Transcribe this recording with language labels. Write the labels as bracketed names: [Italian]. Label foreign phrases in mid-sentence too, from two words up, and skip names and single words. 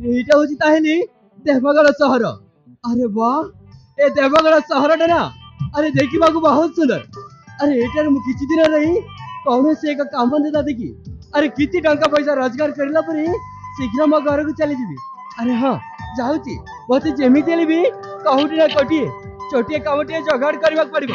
[Bangla] এইটা হচ্ছে তাহলে দেবগড় সহর। আরে বাহ, এ দেবগড় সহরটা না আরে [Odia] ଦେଖିବାକୁ ବହୁତ ସୁନ୍ଦର। ଆରେ ଏଠାରେ ମୁଁ କିଛି ଦିନ ରହି କୌଣସି ଏକ କାମ ଧନ୍ଦା ଦେଖି ଆରେ କିଛି ଟଙ୍କା ପଇସା ରୋଜଗାର କରିଲା ପରେ ଶୀଘ୍ର ମୋ ଘରକୁ ଚାଲିଯିବି। ଆରେ ହଁ ଯାଉଛି, ମତେ ଯେମିତି ହେଲେ ବି କୋଉଠି ନା କୋଉଠି ଛୋଟିଆ କାମଟିଏ ଯୋଗାଡ଼ କରିବାକୁ ପଡିବ।